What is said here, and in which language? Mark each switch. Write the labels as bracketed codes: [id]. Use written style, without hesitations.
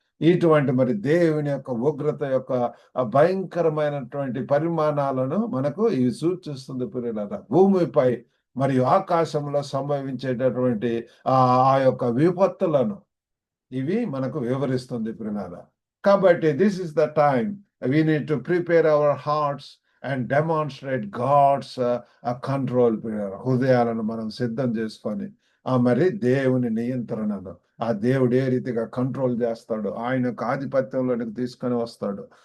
[te] ఇటువంటి మరి దేవుని యొక్క ఉగ్రత యొక్క భయంకరమైనటువంటి పరిమాణాలను మనకు ఇవి సూచిస్తుంది పిల్లరా. భూమిపై మరియు ఆకాశంలో సంభవించేటటువంటి ఆ యొక్క విపత్తులను ఇవి మనకు వివరిస్తుంది ప్రియులారా. కాబట్టి [en] This is the time we need to prepare our hearts and demonstrate God's control. [te] హృదయాలను మనం సిద్ధం చేసుకొని మరి దేవుని నియంత్రణను, ఆ దేవుడు ఏ రీతిగా కంట్రోల్ చేస్తాడు, ఆయన యొక్క ఆధిపత్యంలోనికి తీసుకొని వస్తాడు.